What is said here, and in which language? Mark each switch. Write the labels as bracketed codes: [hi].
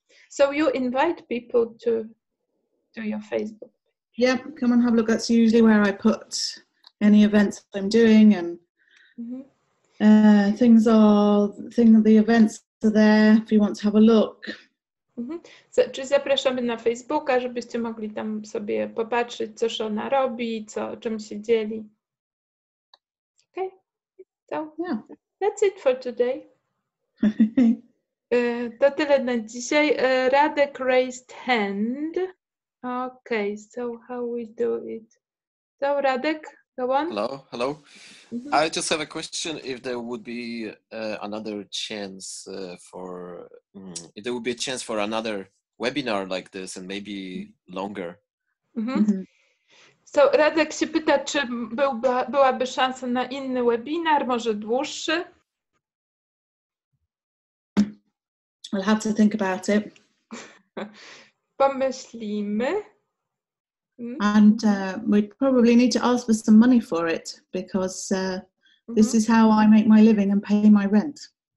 [en] So you invite people to your Facebook. Yeah, come and have a look. That's usually where I put any events I'm doing, and the events are there if you want to have a look. [pl] Czyli zapraszamy na Facebooka, żebyście mogli tam sobie popatrzeć, co Shona robi, czym się dzieli. [en] Okay, so yeah. That's it for today. [pl] To tyle na dzisiaj. Radek [en] raised hand. Okay, so how we do it? So Radek, go on. Hello. I just have a question. If there would be another chance if there would be a chance for another webinar like this and maybe longer. [pl] So Radek się pyta, czy byłaby szansa na inny webinar, może dłuższy? [en] I'll have to think about it. [pl] Pomyślimy. [en] And we'd probably need to ask for some money for it, because this is how I make my living and pay my rent.